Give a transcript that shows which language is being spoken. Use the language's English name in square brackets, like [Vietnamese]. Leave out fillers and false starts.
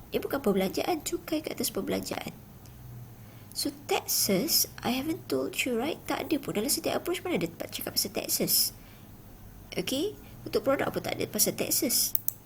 [Malay] Dia bukan perbelanjaan, cukai ke atas perbelanjaan. [English] So taxes, I haven't told you, right? [Malay] Tak ada pun dalam setiap approach, mana ada cakap pasal taxes. Okay, untuk produk pun tak ada pasal taxes.